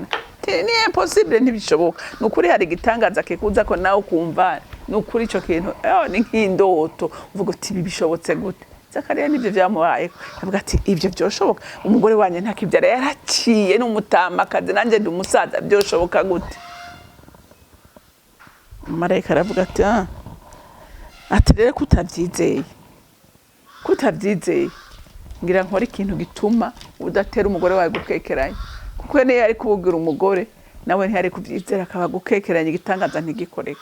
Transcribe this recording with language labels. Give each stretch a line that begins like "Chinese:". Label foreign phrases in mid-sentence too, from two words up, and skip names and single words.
Rundi: Ni impossible, ntibishoboka. Nukuri hari igitangaza kikuza ko nawe kumva, nukuri ico kintu ni nk'indoto, uvuga uti ibi bishobotse gute? Zakariya nivyo vyamubaye, avuga ati ivyo byoshoboka, umugore wanje ntakivyara, yaraciye n'umutamakazi, nanje ndi umusaza, byoshoboka gute? Marayika aravuga ati ati rero kutavyizeye ngira nkora ikintu gituma udatera umugore wawe gukekeranya, kuko niyo yari kububwira umugore nawe ntiyari kuvyizera, akaba gukekeranya igitangaza ntigikoreka.